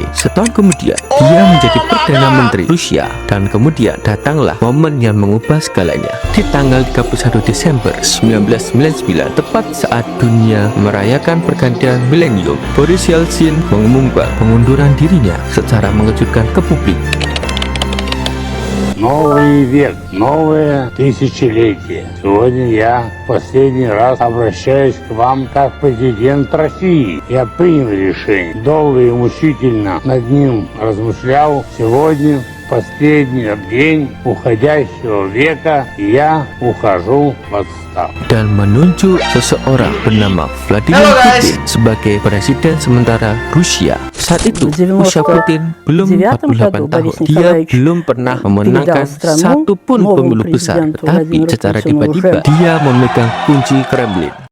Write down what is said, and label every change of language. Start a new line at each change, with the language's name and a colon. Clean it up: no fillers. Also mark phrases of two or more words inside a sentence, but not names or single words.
Indonesian: Setahun kemudian, dia menjadi Perdana Menteri Rusia, dan kemudian datanglah momen yang mengubah segalanya. Di tanggal 31 Desember 1999, tepat saat dunia merayakan pergantian milenium, Boris Yeltsin mengumumkan pengunduran dirinya secara mengejutkan ke publik.
Russian: Новый век, новое тысячелетие. Сегодня я в последний раз обращаюсь к вам как президент России. Я принял решение, долго и мучительно над ним размышлял. Сегодня последний день уходящего века я ухожу в отставку.
Indonesian: Dan menunjuk seseorang bernama Vladimir Putin sebagai presiden sementara Rusia. Saat itu usia Putin belum 48 tahun. Dia belum pernah memenangkan satu pun pemilu besar, tetapi secara tiba-tiba dia memegang kunci Kremlin.